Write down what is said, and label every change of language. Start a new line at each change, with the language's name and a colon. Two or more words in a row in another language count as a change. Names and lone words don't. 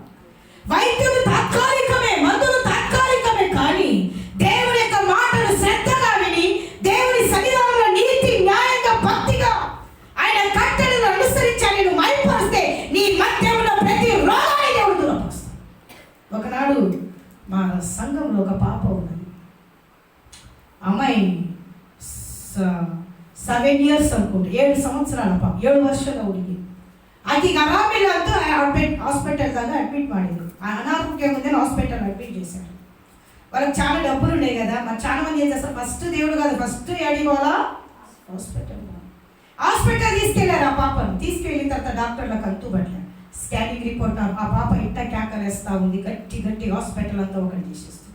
Telugu: వైద్యులు తాత్కాలికమే, మందులు తాత్కాలికమే, కానీ దేవుని యొక్క మాటను శ్రద్ధగా విని దేవుని సన్నిధానంలో నీతి న్యాయంగా భక్తిగా ఆయన కట్టడలను అనుసరించాలి. నువ్వు మైపరిస్తే నీ మధ్యలో ప్రతి రోగాన్ని దేవుడు దూరపరుస్తాడు. ఒకనాడు మా సంఘంలో ఒక పాప ఉన్నది. అమ్మాయి 7 years అనుకుంటా, 7 సంవత్సరాల పాప,
Kannada: 7 ವರ್ಷದ ಹುಡುಗಿ. ಆಕೆಗೆ ಆರಾಮಿಲ್ಲ ಅಂತ హాస్పిటల్ದಾಗ అడ్మిట్ ಮಾಡಿದ್ರು.
Telugu: అనారోగ్యం ఉందని హాస్పిటల్ అడ్మిట్ చేశారు. వాళ్ళకి చాలా డబ్బులు ఉన్నాయి కదా, మరి చాలా మంది ఏం చేస్తారు, ఫస్ట్ దేవుడు కాదు, ఫస్ట్ ఏడిపోవాలా హాస్పిటల్ తీసుకెళ్ళారు. ఆ పాపను తీసుకెళ్ళిన తర్వాత డాక్టర్లకు అంతుబట్ల
English: scanning report
Telugu: ఆ పాప ఇట్ట కేకలేస్తూ ఉంది, గట్టి గట్టి హాస్పిటల్ అంతా ఒకటి తీసేస్తుంది.